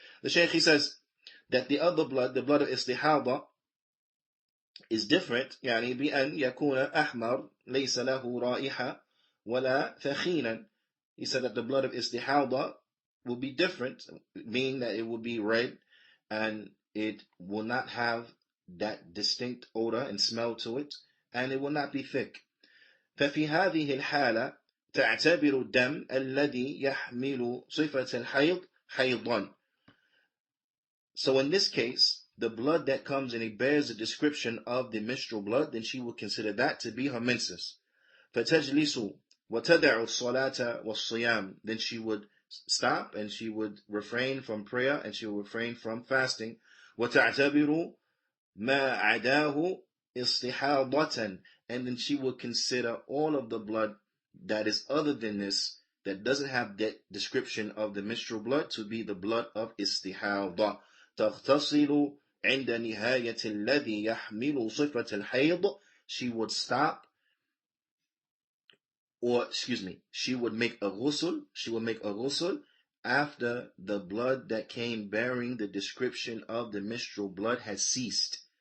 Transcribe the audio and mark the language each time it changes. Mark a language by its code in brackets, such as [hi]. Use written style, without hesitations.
[en] The Shaykh, he says that the other blood, the blood of istihada, is different. [ar] يعني بأن يكون أحمر ليس له رائحة ولا ثخينا. [en] He said that the blood of istihada will be different, meaning that it will be red and it will not have that distinct odor and smell to it, and it will not be thick. [ar] ففي هذه الحالة تعتبر الدم الذي يحمل صفة الحيض حيضا. [en] So in this case, the blood that comes and it bears the description of the menstrual blood, then she will consider that to be her menses. [ar] فَتَجْلِسُ وَتَدَعُ الصَّلَاةَ وَالصِّيَامِ. [en] Then she would stop and she would refrain from prayer and she would refrain from fasting. [ar] وَتَعْتَبِرُ مَا عَدَاهُ إِصْتِحَاضَةً. [en] And then she would consider all of the blood that is other than this, that doesn't have that description of the menstrual blood, to be the blood of istihada. [ar] تغتسل عند نهاية الذي يحمل صفة الحيض. [en] She would stop, or she would make a ghusl after the blood that came bearing the description of the menstrual blood has ceased.